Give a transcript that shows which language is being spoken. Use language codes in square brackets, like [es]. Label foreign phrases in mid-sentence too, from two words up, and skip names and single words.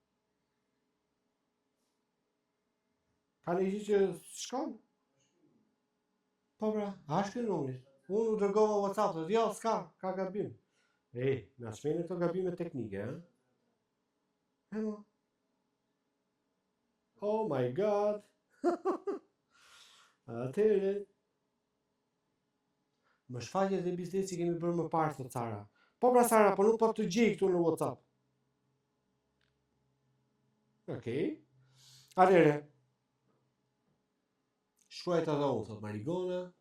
[sq] Ka një që shkon? Po pra, a është ky numri? Unë u dërgova WhatsApp, jo, s'ka, ka gabim. Na shmenë këto gabime teknike, ha? [en] Oh my god. [sq] Atëre. Më shfaqje dhe biznesi kemi bërë më parë të Sara. Po pra Sara, po nuk po të gjej këtu në WhatsApp. Okej. Atëre. Shkruaj të dhe unë, thot Marigona.